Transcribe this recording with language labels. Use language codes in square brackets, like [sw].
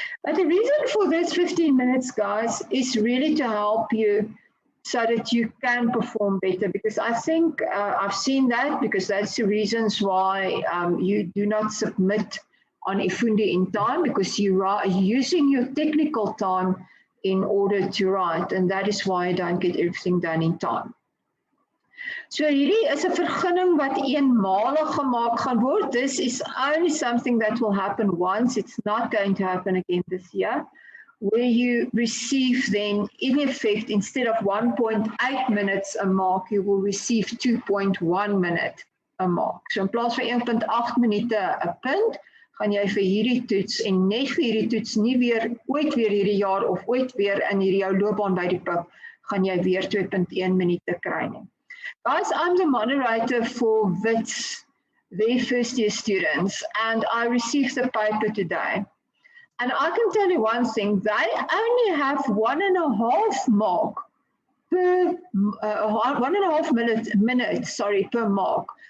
[en] But the reason for this 15 minutes, guys, is really to help you so that you can perform better. Because I think I've seen that because that's the reasons why you do not submit on Ifundi in time because you are using your technical time in order to write. And that is why you don't get everything done in time. [af] So hierdie is 'n vergunning wat eenmalig gemaak gaan word. [en] This is only something that will happen once. It's not going to happen again this year. Where you receive then, in effect, instead of 1.8 minutes a mark, you will receive 2.1 minute a mark. [af] So in plaas van 1.8 minute 'n punt, gaan jy vir hierdie toets en net vir hierdie toets nie weer ooit weer hierdie jaar of ooit weer in hierdie jou loopbaan by die PUC gaan jy weer 2.1 minute kry nie. [en] Guys, I'm the moderator for WITS, their first year students, and I received the paper today. And I can tell you one thing, they only have 1.5 mark per, 1.5 minutes per mark.